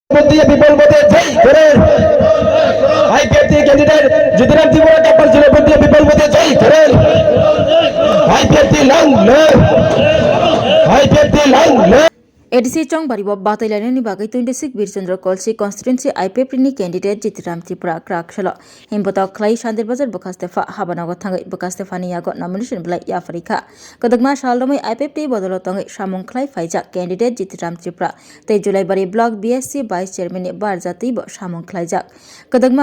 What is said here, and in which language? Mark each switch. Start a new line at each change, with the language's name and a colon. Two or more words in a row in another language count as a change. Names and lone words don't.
Bangla: দিয়ে বিপুল মতে জয় করে আইপিএফটি ক্যান্ডিডেট জিতিরাম ত্রিপুরা ক্যাম্পাস জেলার দিয়ে বিপুল মতে জয় করে আইপিএফটি লং লো আইপিএফটি লং লো
Kok Borok: एडिसी चौंग बारीबो बातैलायनायनि बागै 26 बीरचंद्र कलसी कन्स्टिट्युएन्सि आइपिएफनि कैंडिडेट जितिराम त्रिपुरा क्राकशलो हिमबताव खलाई शान्तिर बाजार बखास्तेफा हाबानागो थाङै बखास्तेफानि यागो नमिनेशन बिलाइ याफरिखा कदगमा सालदमै आइपिएफनि बदलतङै सामुं खलाई फाइजा कैंडिडेट जितिराम त्रिपुरा तै जुलाइबारि ब्लक बीएससी भाइस चेयरमेननि बारजातिबो सामुं खलाइजाक कदगमा